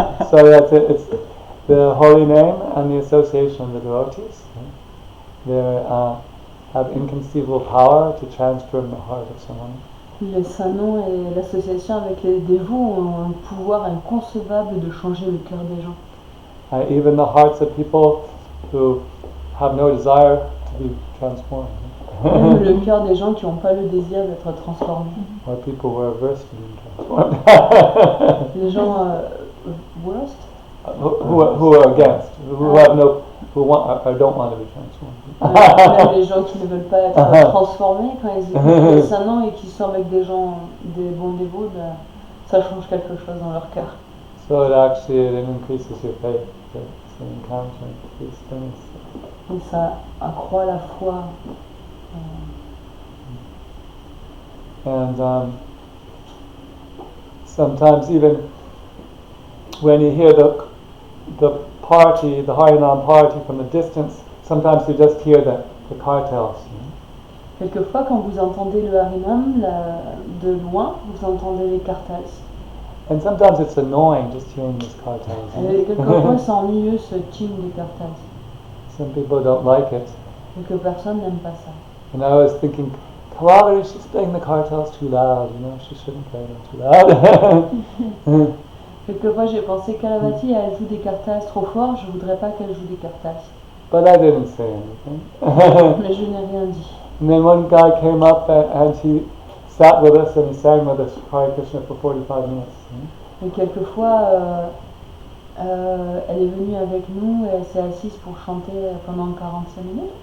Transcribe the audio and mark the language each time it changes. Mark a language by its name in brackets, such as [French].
[English] So that's it. It's the holy name and the association of the devotees. They have inconceivable power to transform the heart of someone. [French] Le Saint-Nom et l'association avec les dévots ont un pouvoir inconcevable de changer le cœur des gens. [English] Even the hearts of people who have no desire to be transformed. [French] Même le cœur des gens qui n'ont pas le désir d'être transformés. [English] Or people who are averse to being transformed. [French] Les gens [English] worst? Who are against, who have no, who want or don't want to be transformed. [French] Même les gens qui ne veulent pas être transformés, quand ils écoutent le Saint-Nom et qui sont avec des gens, des bons dévots, ça change quelque chose dans leur cœur. [English] So it increases your faith. It's an encountering these things. [French] Et ça accroît la foi. [English] And sometimes even when you hear the party, the Harinam party from the distance, sometimes you just hear the cartels. [French] Quelquefois, quand vous entendez le Harinam de loin, vous entendez les cartels. [English] And sometimes it's annoying just hearing these cartels. [French] Et quelquefois, c'est ennuyeux ce tune des cartels. [English] Some people don't like it. [French] Quelques personnes n'aiment pas ça. [English] And I was thinking, Kalavati, she's playing the cartels too loud. She shouldn't play them too loud. [French] Quelquefois j'ai pensé Kalavati, elle joue des kartas trop fort, je voudrais pas qu'elle joue des kartas. [English] But I didn't say anything. [French] Mais je n'ai rien dit. [English] And then one guy came up and he sat with us and he sang with us Hare Krishna for 45 minutes. [French] Et quelquefois, elle est venue avec nous et elle s'est assise pour chanter pendant 45 minutes.